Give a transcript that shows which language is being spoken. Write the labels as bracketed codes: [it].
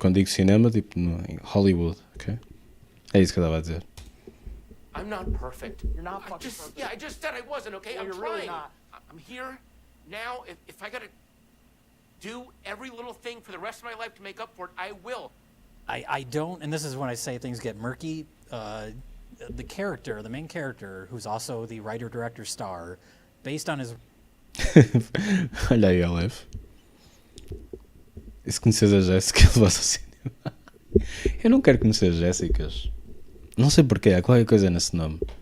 [pt] Quando digo cinema, tipo em Hollywood, ok? É isso que eu estava a dizer. [en] I'm not perfect. You're not I fucking just, perfect. yeah, I just said I wasn't, okay? Well, I'm you're really trying. not. I'm here now. If I gotta do every little thing for the rest of my life to make up for it, I will. I don't, and this is when I say things get murky. The main character, who's also the writer-director star, based on his [pt] Olha aí, Aleph. E se conheces a Jéssica, ele vai ao cinema. Eu não quero conhecer Jéssicas. Não sei porquê, há qualquer coisa nesse nome.